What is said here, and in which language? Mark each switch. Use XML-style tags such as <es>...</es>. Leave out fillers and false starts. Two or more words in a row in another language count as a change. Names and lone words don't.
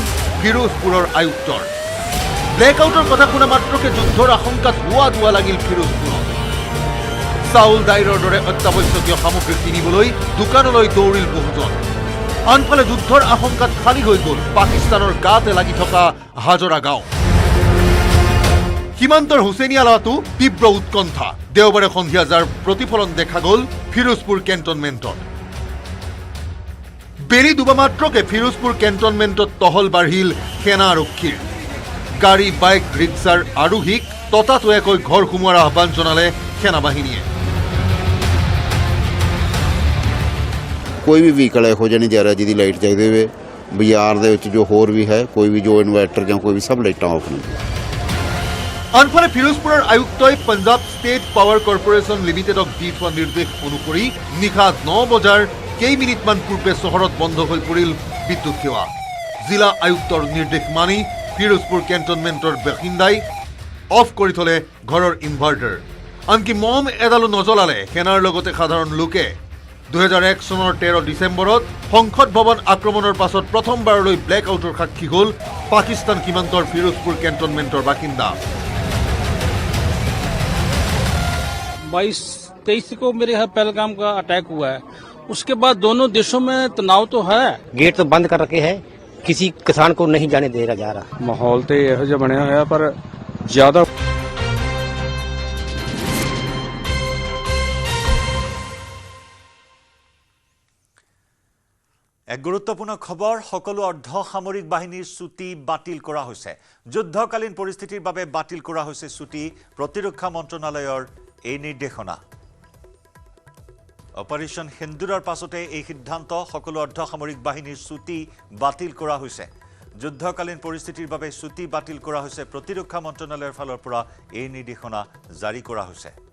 <as>ফিৰোজপুৰৰ আয়ুক্তৰ ব্লেক আউটৰ কথা শুনা মাত্ৰকে যুদ্ধৰ আশংকাত হোৱা লাগিল ফিৰোজপুৰত চাউল দাইলৰ দৰে অত্যাৱশ্যকীয় সামগ্ৰী কিনিবলৈ দোকানলৈ দৌৰিল বহুজন আনফালে যুদ্ধৰ আশংকাত খালী হৈ গ'ল পাকিস্তানৰ গাতে লাগি থকা হাজৰা গাঁও সীমান্তৰ হুছেইনিয়ালাতো তীব্ৰ উৎকণ্ঠা দেওবাৰে সন্ধিয়া যাৰ প্ৰতিফলন দেখা গ'ল ফিৰোজপুৰ কেণ্টনমেণ্টত বেৰি দুবা মাত্ৰকে ফিৰোজপুৰ কেণ্টনমেণ্টত টহল বাঢ়িল সেনা আৰক্ষীৰ গাড়ী বাইক ৰিক্সাৰ আৰোহীক ততাতৈয়াকৈ ঘৰ সোমোৱাৰ আহ্বান জনালে সেনা বাহিনীয়ে</as> <pa>ਕੋਈ ਵੀ ਵਹੀਕਲ ਇਹੋ ਜਿਹਾ ਨਹੀਂ ਜਾ ਰਿਹਾ ਜਿਹਦੀ ਲਾਈਟ ਚਾਹੀਦੀ ਹੋਵੇ ਬਾਜ਼ਾਰ ਦੇ ਵਿੱਚ ਜੋ ਹੋਰ ਵੀ ਹੈ ਕੋਈ ਵੀ ਜੋ ਇਨਵਰਟਰ ਜਾਂ ਕੋਈ ਵੀ ਸਭ ਲਾਈਟਾਂ ਆਫ ਨੇ</pa> <as>আনফালে ফিৰোজপুৰৰ আয়ুক্তই পঞ্জাব ষ্টেট পাৱাৰ কৰ্পোৰেশ্যন লিমিটেডক দি থোৱা নিৰ্দেশ অনুসৰি নিশা 9 বজাৰ কেইমিনিটমান পূৰ্বে চহৰত বন্ধ হৈ পৰিল বিদ্যুৎ সেৱা জিলা আয়ুক্তৰ নিৰ্দেশ মানি ফিৰোজপুৰ কেণ্টনমেণ্টৰ বাসিন্দাই অফ কৰি থলে ঘৰৰ ইনভাৰ্টাৰ আনকি মম এডালো নজ্বলালে সেনাৰ লগতে সাধাৰণ লোকে 2001 চনৰ 13 ডিচেম্বৰত সংসদ ভৱন আক্ৰমণৰ পাছত প্ৰথমবাৰলৈ ব্লেক আউটৰ সাক্ষী হ'ল পাকিস্তান সীমান্তৰ ফিৰোজপুৰ কেণ্টনমেণ্টৰ বাসিন্দা</as> <hi>22-23 को मेरे यहाँ पहलगाम का अटैक हुआ है उसके बाद दोनों देशों में तनाव तो है गेट तो बंद कर रखे हैं किसी किसान को नहीं जाने दे जा रहा</hi> <pa>ਮਾਹੌਲ ਤਾਂ ਇਹੋ ਜਿਹਾ ਬਣਿਆ ਹੋਇਆ ਪਰ ਜ਼ਿਆਦਾ</pa> <as>এক গুৰুত্বপূৰ্ণ খবৰ সকলো অৰ্ধ সামৰিক বাহিনীৰ ছুটি বাতিল কৰা হৈছে যুদ্ধকালীন পৰিস্থিতিৰ বাবে বাতিল কৰা হৈছে ছুটি প্ৰতিৰক্ষা মন্ত্ৰণালয়ৰ এই নিৰ্দেশনা অপাৰেশ্যন সিন্দুৰৰ পাছতে এই সিদ্ধান্ত সকলো অৰ্ধ সামৰিক বাহিনীৰ ছুটি বাতিল কৰা হৈছে যুদ্ধকালীন পৰিস্থিতিৰ বাবে ছুটি বাতিল কৰা হৈছে প্ৰতিৰক্ষা মন্ত্ৰণালয়ৰ ফালৰ পৰা এই নিৰ্দেশনা জাৰি কৰা হৈছে</as>